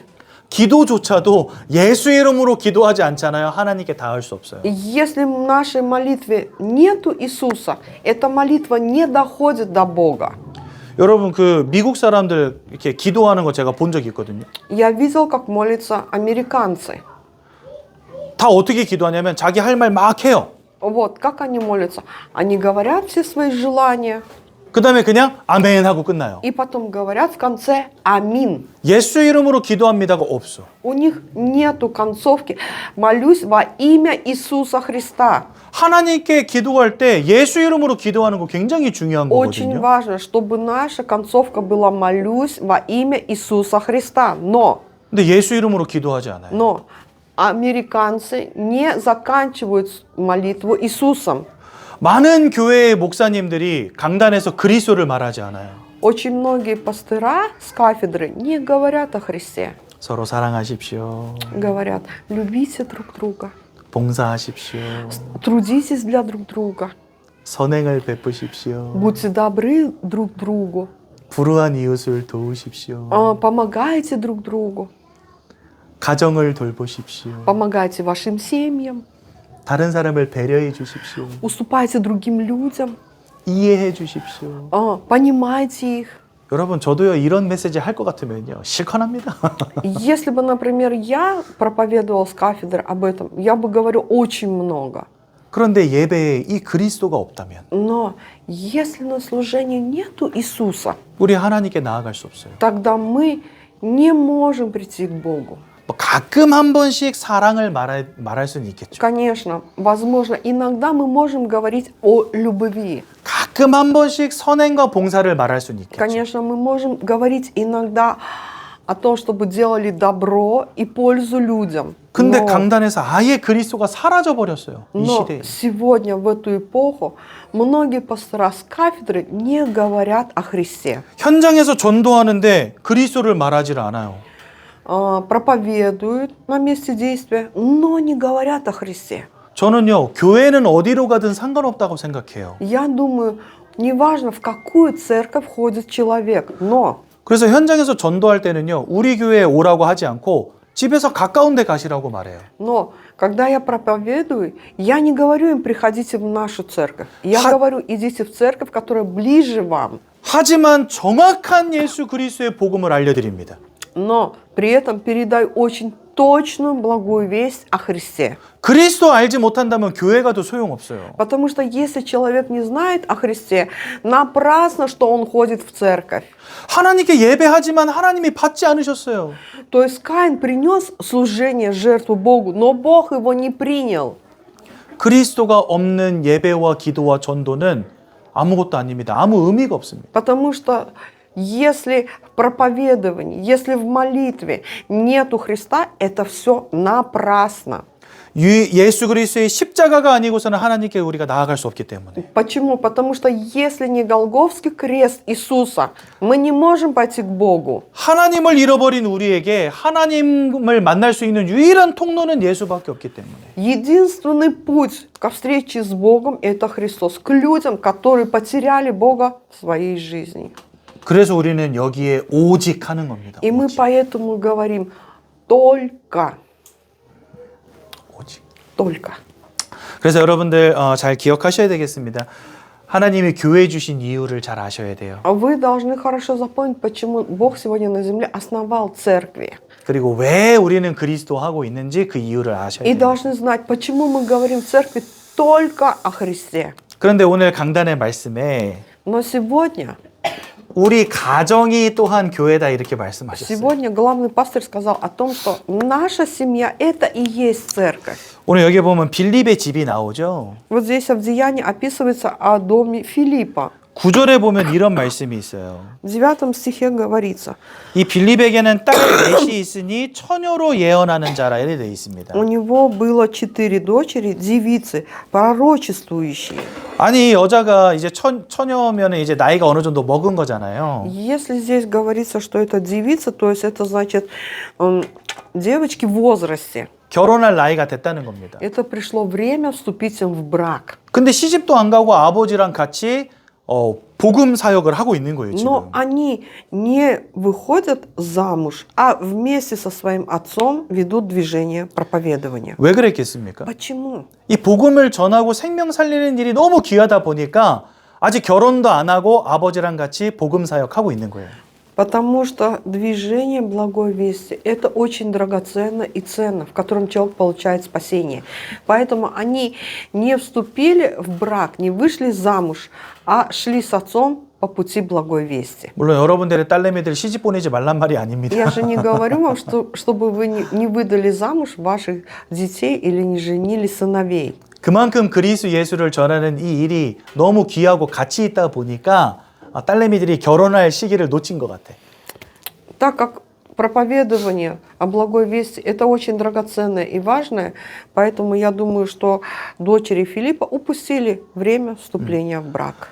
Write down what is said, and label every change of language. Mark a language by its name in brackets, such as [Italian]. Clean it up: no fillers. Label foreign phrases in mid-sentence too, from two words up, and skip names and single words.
[Korean] 기도조차도 예수 이름으로 기도하지 않잖아요. 하나님께 닿을 수 없어요. [Russian] И если в нашей молитве нету Иисуса, эта молитва не доходит до Бога. [Korean] 여러분 그 미국 사람들 이렇게 기도하는 거 제가 본 적이 있거든요. [Russian] Я видел, как молятся американцы. [Korean] 다 어떻게 기도하냐면 자기 할 말 막 해요. [Russian] Вот, как они молятся? Они говорят все свои желания, [Korean] 그 다음에 그냥 아멘 하고 끝나요. [Russian] и потом говорят в конце «Аминь». [Korean] 예수 이름으로 기도합니다가 없어. [Russian] У них нету концовки «Молюсь во имя Иисуса Христа». [Korean] 하나님께 기도할 때 예수 이름으로 기도하는 거 굉장히 중요한 [Russian] Очень [Korean] 거거든요. [Russian] важно, чтобы наша концовка была «Молюсь во имя Иисуса Христа». [Korean] 근데 예수 이름으로 기도하지 않아요. [Russian] Но американцы не заканчивают молитву Иисусом. [Korean] 많은 교회의 목사님들이 강단에서 그리스도를 말하지 않아요. [Russian] Очень многие пастыра с кафедры не говорят о Христе. [Korean] 서로 사랑하십시오. [Russian] Говорят, любите друг друга, [Korean] 봉사하십시오. [Russian] трудитесь для друг друга, [Korean] 선행을 베푸십시오. [Russian] будьте добры друг другу, [Korean] 불우한 이웃을 도우십시오. [Russian] помогайте друг другу, [Korean] 가정을 돌보십시오. [Russian] помогайте вашим семьям, [Korean] 다른 사람을 배려해 주십시오. [Russian] уступайте другим людям, [Korean] 이해해 주십시오. [Russian] понимайте их. [Korean] 여러분 저도요 이런 메시지 할 것 같으면요 실컷합니다. [Russian] Если бы, например, я проповедовал с кафедры об этом, я бы говорил очень много. [Korean] 그런데 예배에 이 그리스도가 없다면 [Russian] Но если на служении нету Иисуса, [Korean] 우리 하나님께 나아갈 수 없어요. [Russian] тогда мы не можем прийти к Богу. [Korean] 뭐 가끔 한 번씩 사랑을 말할 수는 있겠죠. [Russian] Конечно, возможно, иногда мы можем говорить о любви. [Korean] 가끔 한 번씩 선행과 봉사를 말할 수는 있겠죠. [Russian] Конечно, мы можем говорить иногда о том, чтобы делали добро и пользу людям. [Korean] 근데 강단에서 아예 그리스도가 사라져 버렸어요. 이 [Russian] Но [Korean] 시대에. [Russian] сегодня, в эту эпоху, многие пастора с кафедры не говорят о Христе. [Korean] 현장에서 전도하는데 그리스도를 말하지를 않아요. [Russian] Проповедуют на месте действия, но не говорят о Христе. [Korean] 저는요 교회는 어디로 가든 상관없다고 생각해요. [Russian] Я думаю, неважно, в какую церковь ходит человек, но [Korean] 그래서 현장에서 전도할 때는요 우리 교회에 오라고 하지 않고 집에서 가까운 데 가시라고 말해요. [Russian] Но когда я проповедую, я не говорю им приходите в нашу церковь. Я говорю идите в церковь, которая ближе вам. [Korean] 하지만 정확한 예수 그리스도의 복음을 알려드립니다. [Russian] Но при этом передаю очень точную благую весть о Христе. [Korean] 그리스도 알지 못한다면 교회 가도 소용없어요. [Russian] Потому что если человек не знает о Христе, напрасно, что он ходит в церковь. [Korean] 하나님께 예배하지만 하나님이 받지 않으셨어요. [Russian] То есть Каин принес служение, жертву Богу, но Бог его не принял. [Korean] 그리스도가 없는 예배와 기도와 전도는 아무것도 아닙니다. 아무 의미가 없습니다. [Russian] Потому что если в проповедовании, если в молитве нету Христа, это все напрасно. [Korean] 예수 그리스도의 십자가가 아니고서는 하나님께 우리가 나아갈 수 없기 때문에. [Russian] Почему? Потому что если не Голгофский крест Иисуса, мы не можем пойти к Богу. [Korean] 하나님을 잃어버린 우리에게 하나님을 만날 수 있는 유일한 통로는 예수밖에 없기 때문에. [Russian] Единственный путь ко встрече с Богом – это Христос. К людям, которые потеряли Бога в своей жизни. [Korean] 그래서 우리는 여기에 오직 하는 겁니다. [Russian] И мы [Korean] 오직. [Russian] поэтому говорим только. [Korean] 오직. [Russian] Только. [Korean] 그래서 여러분들 잘 기억하셔야 되겠습니다. 하나님이 교회 주신 이유를 잘 아셔야 돼요. [Russian] Вы должны хорошо запомнить, почему Бог сегодня на земле основал церкви. [Korean] 그리고 왜 우리는 그리스도 하고 있는지 그 이유를 아셔야 [Russian] И [Korean] 돼요. [Russian] должны знать, почему мы говорим в церкви только о Христе. [Korean] 그런데 오늘 강단의 말씀에 [Russian] Но сегодня [Korean] 우리 가정이 또한 교회다 이렇게 말씀하셨어요. [Russian] Сегодня главный пастор сказал о том, что наша семья – это и есть церковь. [Korean] 오늘 여기 보면 빌립의 집이 나오죠. [Russian] Вот здесь в Деянии описывается о доме Филиппа. [Korean] 9절에 보면 이런 말씀이 있어요. [Russian] В 9 стихе говорится, [Korean] 이 빌립에게는 딸 넷이 있으니 처녀로 예언하는 자라 이렇게 되어 있습니다. [Russian] у него было 4 дочери, девицы, пророчествующие. [Korean] 아니 여자가 이제 처녀면은 이제 나이가 어느 정도 먹은 거잖아요. [Russian] Если здесь говорится, что это девица, то есть это значит девочки в возрасте. [Korean] 결혼할 나이가 됐다는 겁니다. [Russian] Это пришло время вступить им в брак. [Korean] 근데 시집도 안 가고 아버지랑 같이 복음 사역을 하고 있는 거예요, 지금. [Russian] Но они не выходят замуж, а вместе со своим отцом ведут движение проповедования. [Korean] 왜 그랬겠습니까? [Russian] Почему? [Korean] 이 복음을 전하고 생명 살리는 일이 너무 귀하다 보니까 아직 결혼도 안 하고 아버지랑 같이 복음 사역하고 있는 거예요. [Russian] Потому что движение благой вести – это очень драгоценно и ценно, в котором человек получает спасение. Поэтому они не вступили в брак, не вышли замуж, а шли с отцом по пути благой вести. [Korean] 물론 여러분들의 딸내미들 시집 보내지 말란 말이 아닙니다. [Russian] Я же не говорю вам, чтобы вы не выдали замуж ваших детей или не женили сыновей. [Korean] 그만큼 그리스도 예수를 전하는 이 일이 너무 귀하고 가치 있다 보니까 딸내미들이 결혼할 시기를 놓친 것 같아. [Russian] Так как проповедование о благой вести – это очень драгоценное и важное, поэтому я думаю, что дочери Филиппа упустили время вступления в брак.